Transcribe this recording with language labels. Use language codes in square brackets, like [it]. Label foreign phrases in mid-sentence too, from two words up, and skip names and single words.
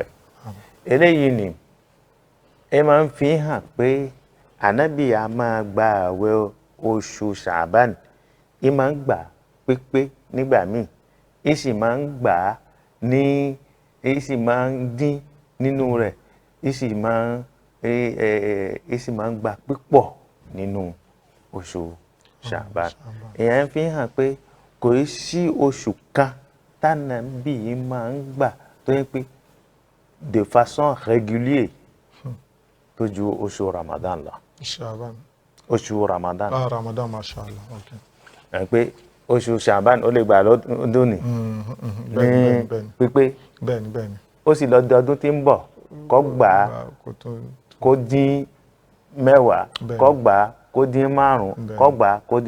[yo] Eléyìí ni ẹ máa ń fi hàn pé Ànábì a máa gba àwẹ̀ oṣù Sha'ban, ẹ máa ń gbà pípé nígbà míì, ẹ sì máa ń gbà ẹ sì máa ń dín nínú rẹ̀, ẹ sì máa ń gbà pípọ̀ nínú oṣù Sha'ban. Ìyẹn fi hàn pé kò sí oṣù kan t'Ànábì máa ń gbà tó yẹ pé [fr] de façon régulière [yo] tó ju oṣù Ramadan lọ. Sha'ban. Oṣù Ramadan. Ramadan, mashallah. Okay. Ẹ pé oṣù Sha'ban ó lè gbà lọ́dún ní pípé. Bẹ́ẹ̀ni. Ó sì lọ́dọọdún tí ń bọ̀ kó gbà á kó dín mẹ́wàá, kó gbà á kó dín márùn-ún, kó gbà á kó dín.